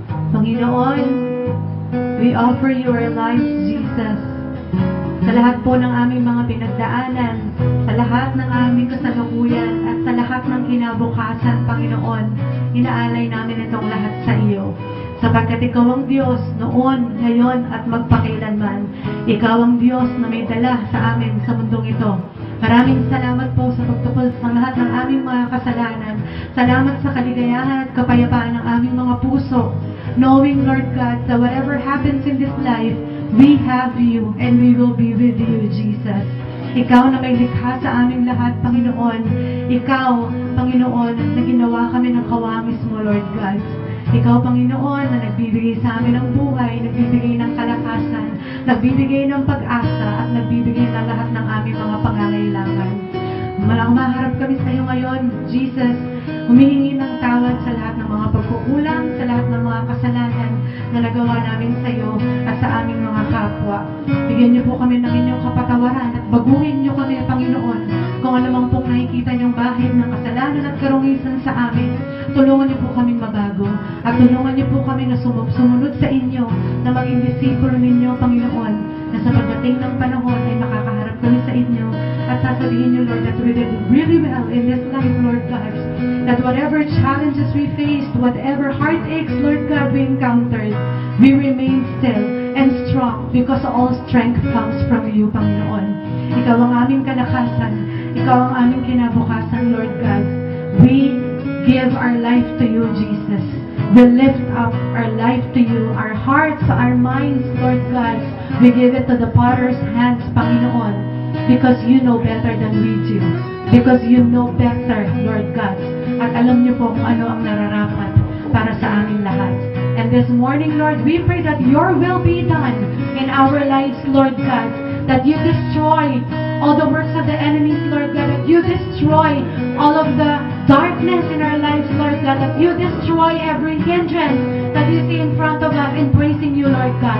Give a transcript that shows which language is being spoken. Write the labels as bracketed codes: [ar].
[en] Panginoon, we offer you our lives, Jesus. [tl] Sa lahat po ng aming mga pinagdaanan, sa lahat ng aming kasalukuyan, at sa lahat ng kinabukasan, Panginoon, inaalay namin itong lahat sa iyo. Sapagkat ikaw ang Diyos noon, ngayon, at magpakailanman. Ikaw ang Diyos na may dala sa amin sa mundong ito. Maraming salamat po sa pagtupol sa lahat ng aming mga kasalanan. Salamat sa kaligayahan at kapayapaan ng aming mga puso. [en] Knowing, Lord God, that whatever happens in this life, we have you and we will be with you, Jesus. [tl] Ikaw na may likha sa aming lahat, Panginoon. Ikaw, Panginoon, na ginawa kami ng kawangis mo, Lord God. Ikaw, Panginoon, na nagbibigay sa amin ng buhay, nagbibigay ng kalakasan, nagbibigay ng pag-asa, at nagbibigay ng lahat ng aming mga pangangailangan. Maharap kami sa iyo ngayon, Jesus, humihingi ng tawad sa lahat ng mga pagkukulang, sa lahat ng mga kasalanan na nagawa namin sa iyo at sa aming mga kapwa. Bigyan niyo po kami ng inyong kapatawaran at baguhin niyo kami, Panginoon, kung ano mang pong nakikita niyong bahid ng kasalanan at karungisan sa amin. Tulungan niyo po kaming mabago at tulungan niyo po kami na sumunod sa inyo, na maging disipulo ninyo, Panginoon, na sa pagdating ng panahon ay makakaharap kami sa inyo at sasabihin niyo, [en] Lord, that we did really well in this life, Lord God. That whatever challenges we faced, whatever heartaches, Lord God, we encountered, we remain still and strong because all strength comes from you, Panginoon. [tl] Ikaw ang aming kalakasan. Ikaw ang aming kinabukasan, Lord God. [en] We give our life to you, Jesus. We lift up our life to you, our hearts, our minds, Lord God. We give it to the potter's hands, Panginoon, because you know better than we do. Because you know better, Lord God. [tl] At alam niyo po kung ano ang nararapat para sa amin lahat. [en] And this morning, Lord, we pray that your will be done in our lives, Lord God. That you destroy all the works of the enemies, Lord God. That you destroy all of the darkness in our lives, Lord God. That you destroy every hindrance that you see in front of us in praising you, Lord God.